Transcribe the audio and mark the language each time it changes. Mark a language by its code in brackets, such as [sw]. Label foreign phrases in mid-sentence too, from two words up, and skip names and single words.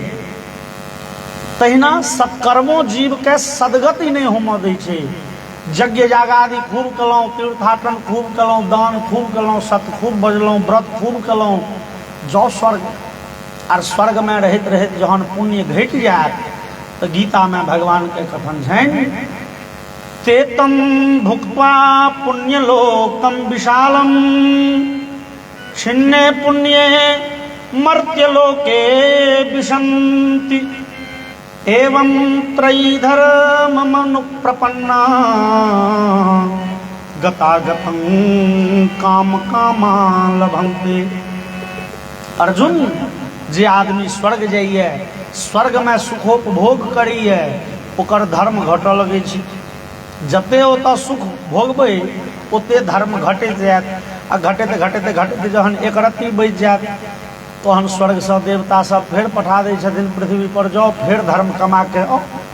[mai] तहिना सत्कर्मो जीव के सदगति नहीं होमऽ दै छै। यज्ञ यागादि खूब केलहुँ, तीर्थाटन खूब केलहुँ, दान खूब केलहुँ, सत्य खूब बजलहुँ, व्रत खूब केलहुँ, जाउ स्वर्ग। आर स्वर्ग में रहैत रहैत जहन पुण्य घटि जायत तऽ गीता में भगवान के कथन छनि [sa] तेतम भुक्त्वा पुण्यलोकम विशालम छिन्ने पुण्ये मर्त्यलोके विशन्ति एवं त्रयीधर्ममनुप्रपन्ना गतागतं काम कामा लभन्ते। [mai] अर्जुन, जे आदमी स्वर्ग जाइए, स्वर्ग में सुखोपभोग करिए, ओकर धर्म घटऽ लगै छै। जते ओतऽ सुख भोगबै ओते धर्म घटैत जायत, आ घटैत घटैत घटैत जहन एक रत्ती बचि जायत तहन स्वर्ग से देवता सब फिर पठा दै छथिन पृथ्वी पर, जाओ फिर धर्म कमा के आओ।